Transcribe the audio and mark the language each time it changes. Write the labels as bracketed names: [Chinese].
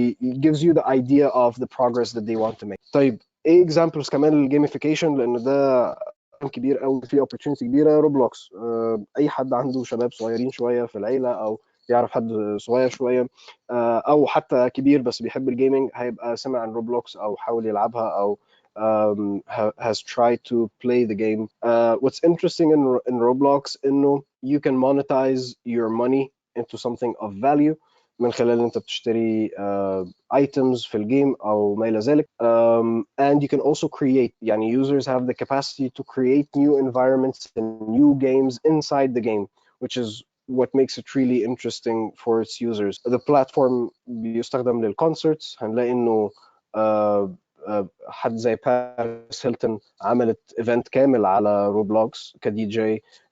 [English] It gives you the idea of the progress that they want to make. [Arabic] طيب ايه examples كمان للجيميفيكيشن، لان ده كبير قوي في opportunity كبيره. روبلوكس، اي حد عنده شباب صغيرين شويه في العيله او يعرف حد صغير شويه او حتى كبير بس بيحب الجيمنج هيبقى سمع عن روبلوكس او حاول يلعبها او [English] has tried to play the game. What's interesting in Roblox انه you can monetize your money into something of value [Arabic] من خلال انت بتشتري items في الجيم او ما الى ذلك. [English] And you can also create، يعني users have the capacity to create new environments and new games inside the game, which is what makes it really interesting for its users. The platform [Arabic] بيستخدم للconcerts، هنلاقي انه حد زي باريس هيلتون عملت ايفنت كامل على روبلوكس كدي جي.